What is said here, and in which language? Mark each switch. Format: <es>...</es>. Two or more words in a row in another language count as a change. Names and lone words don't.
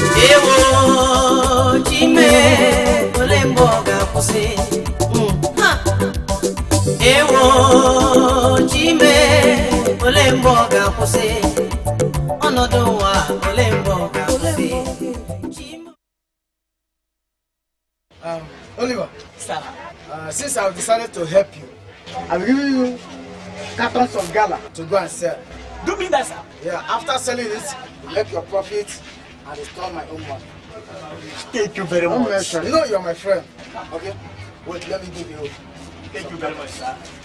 <ig>Ewo, Chime, ole mgbe ọ ga-akwụsị? Mm, ha! Ewo, Chime, ole mgbe ọ ga-akwụsị? Ọnọdụ ụwa, ole mgbe ọ ga-akwụsị? Chime.</ig> <en>Um, Oliver. Sir. Uh, since I've decided to help you, I'm giving you cartons of gala to go and sell. Do me that, sir. Yeah, after selling it, you make your profit. I destroy my own money. Thank you very Don't much. mention. You know you're my friend. Okay? Wait, let me give you. Thank you very much, sir.</en>